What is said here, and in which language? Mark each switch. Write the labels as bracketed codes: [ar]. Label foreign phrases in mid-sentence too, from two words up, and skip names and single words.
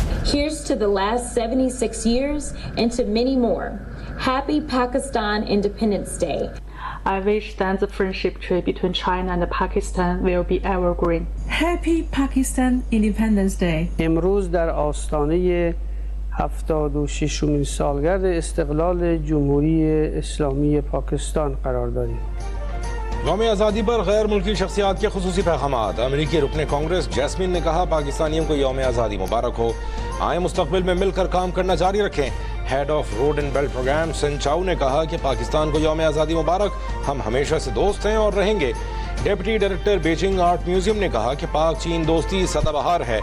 [en] Here's to the last 76 years and to many more. Happy Pakistan Independence Day. I wish that the friendship tree between China and Pakistan will be evergreen. Happy Pakistan Independence Day. [fa] امروز در آستانه 76مین سالگرد استقلال جمهوری اسلامی پاکستان قرار داریم. [ur] یوم آزادی پر غیر ملکی شخصیات کے خصوصی پیغامات. امریکی رکن کانگریس جیسمین نے کہا پاکستانیوں کو یوم آزادی مبارک ہو. آئیں مستقبل میں مل کر کام کرنا جاری رکھیں. [en] Head of Road and Belt Program [ur] سن چاؤ نے کہا کہ پاکستان کو یوم آزادی مبارک. ہم ہمیشہ سے دوست ہیں اور رہیں گے. [en] Deputy Director [ur] بیجنگ آرٹ میوزیم نے کہا کہ پاک چین دوستی سدا بہار ہے.